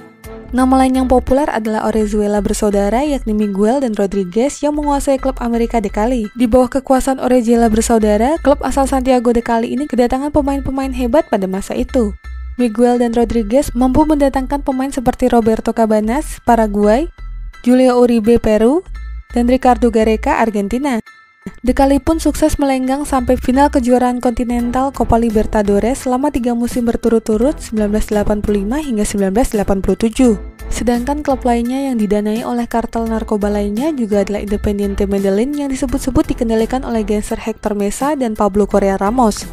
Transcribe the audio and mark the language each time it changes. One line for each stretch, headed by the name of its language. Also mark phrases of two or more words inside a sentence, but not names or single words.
Indonesian: Nama lain yang populer adalah Orejuela bersaudara, yakni Miguel dan Rodriguez yang menguasai klub Amerika de Cali. Di bawah kekuasaan Orejuela bersaudara, klub asal Santiago de Cali ini kedatangan pemain-pemain hebat pada masa itu. Miguel dan Rodriguez mampu mendatangkan pemain seperti Roberto Cabanas, Paraguay, Julio Uribe, Peru, dan Ricardo Gareca, Argentina. De Cali pun sukses melenggang sampai final kejuaraan kontinental Copa Libertadores selama 3 musim berturut-turut 1985 hingga 1987. Sedangkan klub lainnya yang didanai oleh kartel narkoba lainnya juga adalah Independiente Medellin yang disebut-sebut dikendalikan oleh gangster Hector Mesa dan Pablo Correa Ramos.